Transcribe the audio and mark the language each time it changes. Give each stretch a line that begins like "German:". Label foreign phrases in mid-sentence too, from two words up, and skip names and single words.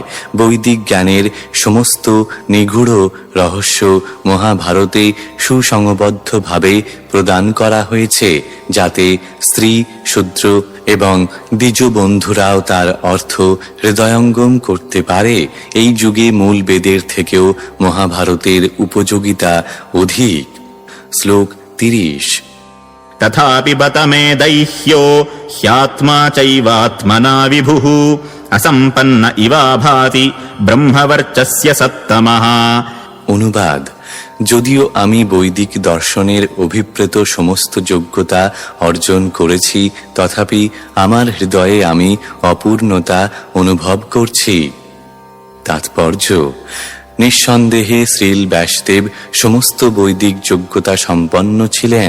Bangla: বৈদিক জ্ঞানের সমস্ত নিগূঢ় রহস্য মহাভারতে সুসংবদ্ধভাবে প্রদান করা হয়েছে, যাতে স্ত্রী, শূদ্র এবং দ্বিজ বন্ধুরাও তার অর্থ হৃদয়ঙ্গম করতে পারে। এই যুগে মূল বেদের থেকেও মহাভারতের উপযোগিতা অধিক। শ্লোক 30।
Sanskrit: तथापि बत मे दैह्यो ह्यात्मा चैवात्मना विभुः असम्पन्न इवा भाति ब्रह्मवर्चस्य सत्तमः।
Bangla: অনুবাদ: যদিও আমি বৈদিক দর্শনের অভিপ্রেত সমস্ত যোগ্যতা অর্জন করেছি তথাপি আমার হৃদয়ে আমি অপূর্ণতা অনুভব করছি। তাৎপর্য: নিঃসন্দেহে শ্রীল ব্যাসদেব সমস্ত বৈদিক যোগ্যতা সম্পন্ন ছিলেন।